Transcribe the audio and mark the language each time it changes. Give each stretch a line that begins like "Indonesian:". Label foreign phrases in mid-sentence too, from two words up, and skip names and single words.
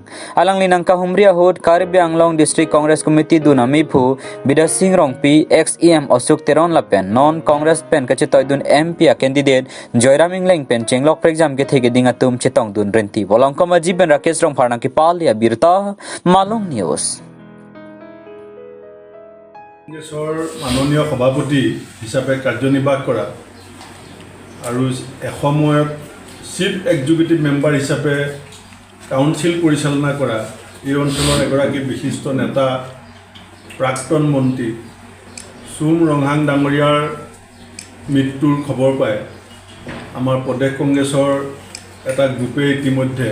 Karbi: Alang linang kahumri ahud Karibia Anglong District Congress Committee dun ameiphu Bida Singh Rongpi CEM Osuk Teron Lapen non Congress pen kachetoy dun
English: MP candidate
Karbi: Joyraming Leng pen Chenglok exam ke thege dingatum chetong dun renti bolong koma jiben Rakesh Rong Pharna ki pal ya birta Malong News
Assamese: কংগ্ৰেছৰ মাননীয় সভাপতি হিচাপে কাৰ্যনিৰ্বাহ কৰা আৰু এসময়ত
English: chief executive member
Assamese: হিচাপে কাউন্সিল পৰিচালনা কৰা এই অঞ্চলৰ এগৰাকী বিশিষ্ট নেতা প্ৰাক্তন মন্ত্ৰী ৰণঘাং ডাঙৰীয়াৰ মৃত্যুৰ খবৰ পাই আমাৰ প্ৰদেশ কংগ্ৰেছৰ এটা গ্ৰুপে ইতিমধ্যে